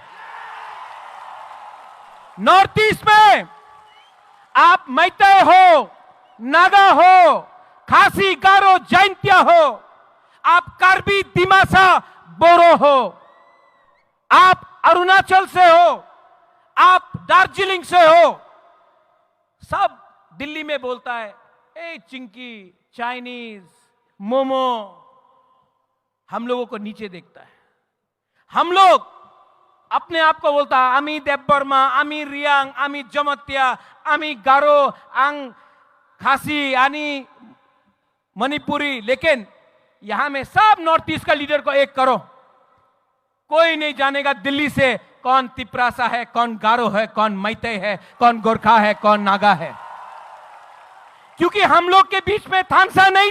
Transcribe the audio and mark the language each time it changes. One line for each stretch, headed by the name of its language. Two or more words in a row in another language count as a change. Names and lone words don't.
English: North East
Hindi: में आप मैते हो नागा हो खासी गारो जैंतिया हो आप कार्बी दिमासा बोरो हो आप अरुणाचल से हो आप दार्जिलिंग से हो सब दिल्ली में बोलता है ए चिंकी चाइनीज मोमो हम लोगों को नीचे देखता है हम लोग अपने आप को बोलता है आमी देवबर्मा आमी रियांग आमी जमत्या आमी गारो आंग खासी आनी मणिपुरी लेकिन यहां में सब
English: North East
Hindi: का लीडर को एक करो कोई नहीं जानेगा दिल्ली से कौन तिप्रासा है कौन गारो है कौन मैते है कौन गोरखा है कौन नागा है क्योंकि हम लोग के बीच में थानसा